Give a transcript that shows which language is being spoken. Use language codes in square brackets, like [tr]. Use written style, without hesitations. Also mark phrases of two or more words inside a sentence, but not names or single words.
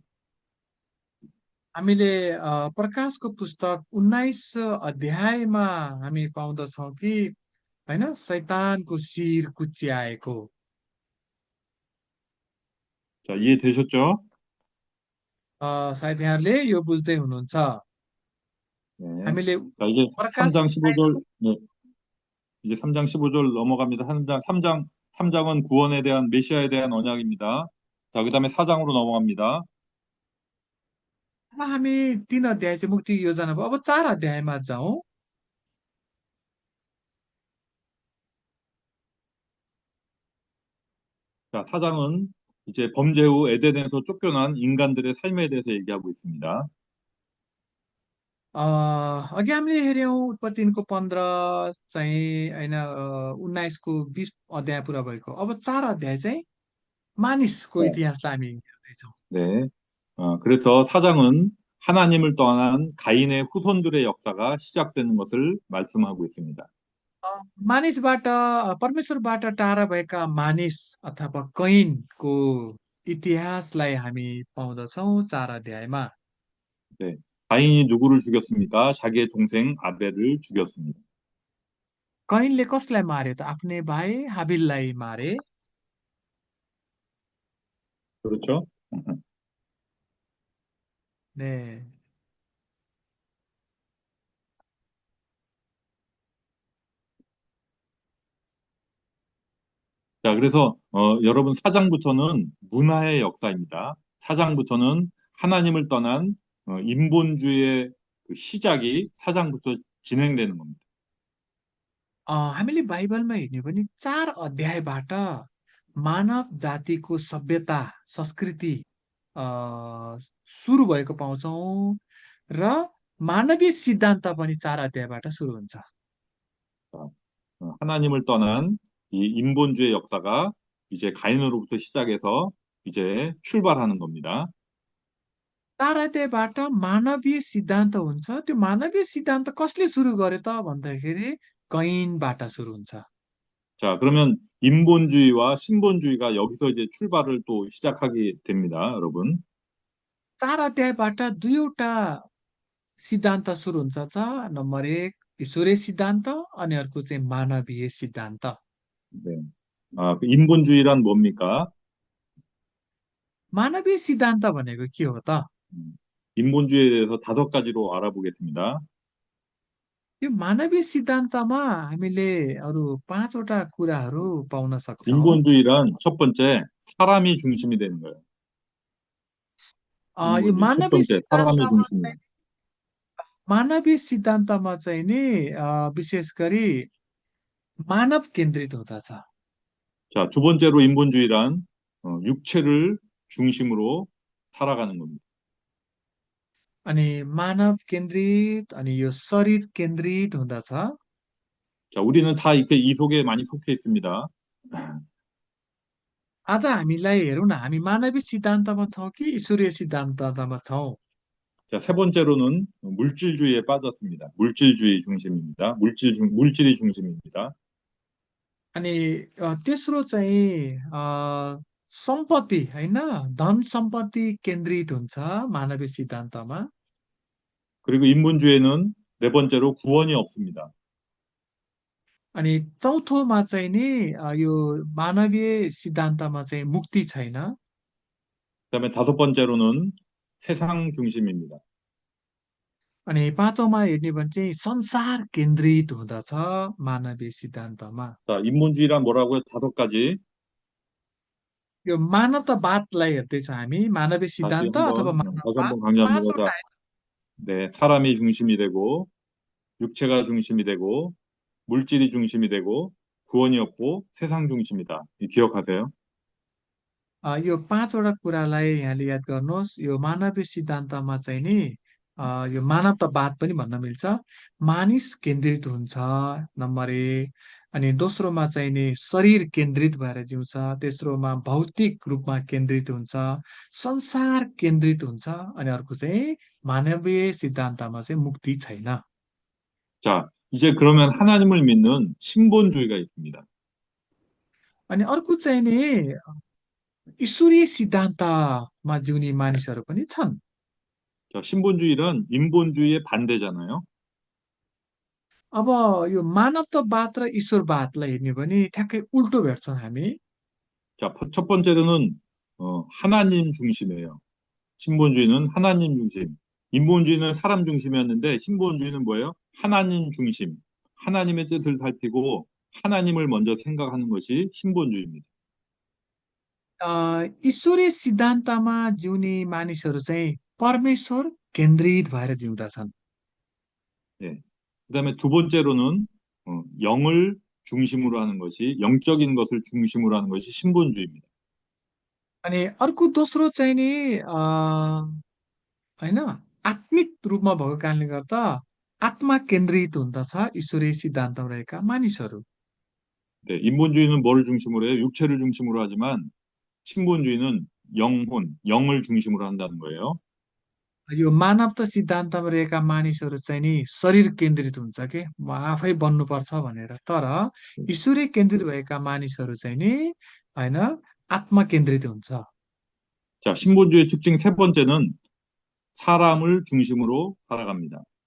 [ne] हामीले प्रकाशको पुस्तक 19 अध्यायमा हामी पाउँदछौँ कि होइन शैतानको शिर कुच्याएको [ko] 자, 이해되셨죠? [ne] सायद यहाँहरूले यो बुझ्दै हुनुहुन्छ [ko] 네. [ne] हामीले [ko] 자, 이제 [ne] प्रकाश [ko] 3장 15절, [ne] 19को [ko] 네, 이제 3장 15절 넘어갑니다. 3장은 구원에 대한 메시아에 대한 언약입니다. 자, 그다음에 4장으로 넘어갑니다. [ne] अब हामी 3 अध्याय चाहिँ मुक्ति योजना भयो अब 4 अध्यायमा जाउँ [ko] 자, 4장은 이제 범죄 후 에덴에서 쫓겨난 인간들의 삶에 대해서 얘기하고 있습니다. [ne] अ, अघि हामीले हेऱ्यौँ उत्पत्ति 3को 15 चाहिँ होइन 19को 20 अध्याय पुरा भएको अब 4 अध्याय चाहिँ मानिसको [ko] 네. [ne] इतिहासलाई हामी हेर्दैछौँ [ko] 네. 그래서 4장은 하나님을 떠난 가인의 후손들의 역사가 시작되는 것을 말씀하고 있습니다. [ne] मानिसबाट परमेश्वरबाट टाढा भएका मानिस अथवा कैनको इतिहासलाई हामी पाउँदछौँ 4 अध्यायमा [ko] 네. 가인이 누구를 죽였습니까? 자기의 동생 아벨을 죽였습니다. [ne] कैनले कसलाई मार्यो त आफ्नै भाइ हाबिललाई मारे [ko] 그렇죠? 네. 자, 그래서 여러분 4장부터는 문화의 역사입니다. 4장부터는 하나님을 떠난 인본주의의 그 시작이 4장부터 진행되는 겁니다. [ne] हामीले बाइबलमा हेर्ने भने 4 अध्यायबाट मानव जातिको सभ्यता संस्कृति अ, सुरु भएको पाउँछौँ र मानवीय सिद्धान्त पनि 4 अध्यायबाट सुरु हुन्छ [ko] 자, 하나님을 떠난 이 인본주의 역사가 이제 가인으로부터 시작해서 이제 출발하는 겁니다. [ne] 4 अध्यायबाट मानवीय सिद्धान्त हुन्छ त्यो मानवीय सिद्धान्त कसले सुरु गर्यो त भन्दाखेरि कैनबाट सुरु हुन्छ [ko] 자, 그러면 인본주의와 신본주의가 여기서 이제 출발을 또 시작하게 됩니다, 여러분. [ne] 4 अध्यायबाट दुईवटा सिद्धान्त सुरु हुन्छ नम्बर 1 ईश्वरीय सिद्धान्त अनि अर्को चाहिँ मानवीय सिद्धान्त [ko] 네. 그 인본주의란 뭡니까? [ne] मानवीय सिद्धान्त भनेको के हो त [ko] 인본주의에 대해서 5가지로 알아보겠습니다. [ne] यो मानवीय सिद्धान्तमा हामीले अरू 5वटा कुराहरू पाउन सक्छौँ [ko] 인본주의란 첫 번째, 사람이 중심이 되는 거예요. [ne] यो [ko] 인본주의 첫 번째, 사람이 중심이. [ne] मानवीय सिद्धान्तमा चाहिँ नि विशेष गरी मानव केन्द्रित हुँदछ [ko] 자, 두 번째로 인본주의란 육체를 중심으로 살아가는 겁니다. [ne] अनि मानव केन्द्रित अनि यो शरीर केन्द्रित हुँदछ [ko] 자, 우리는 다 이렇게 이 속에 많이 속해 있습니다. [ne] आज हामीलाई हेरौँ न हामी मानवीय सिद्धान्तमा छौँ कि ईश्वरीय सिद्धान्तमा छौँ [ko] 자, 세 번째로는 물질주의에 빠졌습니다. 물질주의 중심입니다. 물질이 중심입니다. [ne] अनि तेस्रो चाहिँ सम्पत्ति होइन धन सम्पत्ति केन्द्रित हुन्छ मानवीय सिद्धान्तमा [ko] 그리고 인본주의에는 네 번째로 구원이 없습니다. [ne] अनि चौथोमा चाहिँ नि यो मानवीय सिद्धान्तमा चाहिँ मुक्ति छैन [ko] 그다음에 다섯 번째로는 세상 중심입니다. [ne] अनि पाँचौँमा हेर्ने भने चाहिँ संसार केन्द्रित हुँदछ मानवीय सिद्धान्तमा [ko] 자, 인본주의란 뭐라고요? 5가지. [ne] यो मानवतावादलाई हेर्दैछौँ हामी मानवीय [ko] 다시 [ne] सिद्धान्त अथवा [ko] 다시 [ne] मानववाद [ko] 한번 강조합니다. 자, [ne] पाँचवटा [ko] 네, 사람이 중심이 되고, 육체가 중심이 되고, 물질이 중심이 되고, 구원이 없고, 세상 중심이다. 기억하세요? [ne] यो 5वटा कुरालाई यहाँले याद गर्नुहोस् यो मानवीय सिद्धान्तमा चाहिँ नि यो मानवतावाद पनि भन्न मिल्छ मानिस केन्द्रित हुन्छ नम्बर 1 अनि दोस्रोमा चाहिँ नि शरीर केन्द्रित भएर जिउँछ तेस्रोमा भौतिक रूपमा केन्द्रित हुन्छ संसार केन्द्रित हुन्छ अनि अर्को चाहिँ मानवीय सिद्धान्तमा चाहिँ मुक्ति छैन [ko] 자, 이제 그러면 하나님을 믿는 신본주의가 있습니다. [ne] अनि अर्को चाहिँ नि ईश्वरीय सिद्धान्तमा जिउने मानिसहरू पनि छन्। [ko] 자, 신본주의란 인본주의의 반대잖아요. [ne] अब यो मानवतावाद र ईश्वरवादलाई हेर्ने भने ठ्याक्कै उल्टो भेट्छौँ हामी। [ko] 자, 첫 번째로는 하나님 중심이에요. 신본주의는 하나님 중심. 인본주의는 사람 중심이었는데 신본주의는 뭐예요? 하나님 중심. 하나님의 뜻을 살피고 하나님을 먼저 생각하는 것이 신본주의입니다. [ne] ईश्वरीय सिद्धान्तमा जिउने मानिसहरू चाहिँ परमेश्वर केन्द्रित भएर जिउँदछन्। [ko] 네. 그다음에 두 번째로는 영을 중심으로 하는 것이 영적인 것을 중심으로 하는 것이 신본주의입니다. [ne] अनि अर्को दोस्रो चाहिँ नि होइन आत्मिक रूपमा भएको कारणले गर्दा आत्मा केन्द्रित हुँदछ ईश्वरीय सिद्धान्तमा रहेका मानिसहरू। [ko] 네, 인본주의는 뭐를 중심으로 해요? 육체를 중심으로 하지만 신본주의는 영혼, 영을 중심으로 한다는 거예요. [ne] यो मानवता सिद्धान्तमा रहेका मानिसहरू चाहिँ नि शरीर केन्द्रित हुन्छ कि म आफै बन्नुपर्छ भनेर, तर ईश्वरीय केन्द्रित भएका मानिसहरू चाहिँ नि होइन आत्मा केन्द्रित हुन्छ। [ko] 자, 신본주의의 특징 세 번째는 사람을 중심으로 살아갑니다.